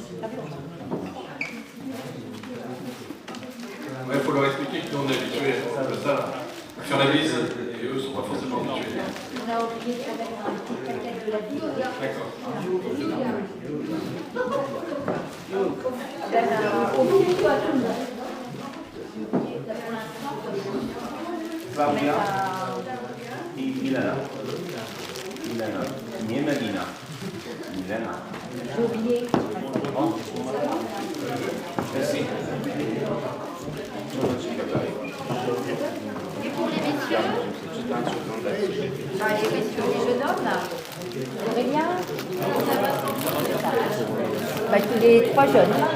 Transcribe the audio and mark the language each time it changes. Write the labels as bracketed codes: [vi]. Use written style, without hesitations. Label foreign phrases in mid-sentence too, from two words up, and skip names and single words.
[fr] Il faut leur expliquer que nous on est habitués à ça, à faire la bise, et eux ne sont pas forcément habitués. On a oublié de mettre un petit paquet de la vie. D'accord. Au bout du toit, tout le monde. Là, pour l'instant, Claudia on [pl] i Milena. Nie Melina. Milena. [fr] j'ai oublié. Merci. Et pour les messieurs, les messieurs, les jeunes hommes, là, Aurélien, bah, tous les 3 jeunes.